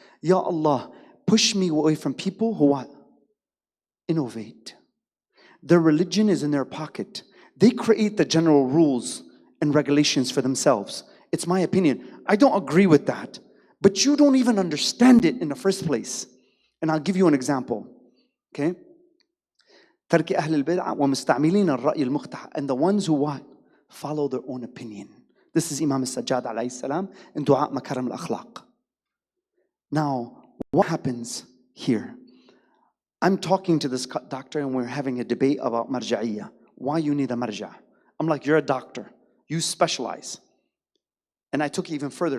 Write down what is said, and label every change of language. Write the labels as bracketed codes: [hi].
[en] Ya Allah, push me away from people who what? Innovate. Their religion is in their pocket. They create the general rules and regulations for themselves. It's my opinion. I don't agree with that. but you don't even understand it in the first place. And I'll give you an example. Okay? [ar] ترك أهل البدع ومستعملين الرأي المقتح, and the ones who what? [en] Follow their own opinion. This is Imam al-Sajjad alayhi salam in Dua Makaram al-Akhlaq. Now, what happens here? I'm talking to this doctor and we're having a debate about marja'iyya. Why you need a marja'? I'm like, you're a doctor. You specialize. And I took it even further.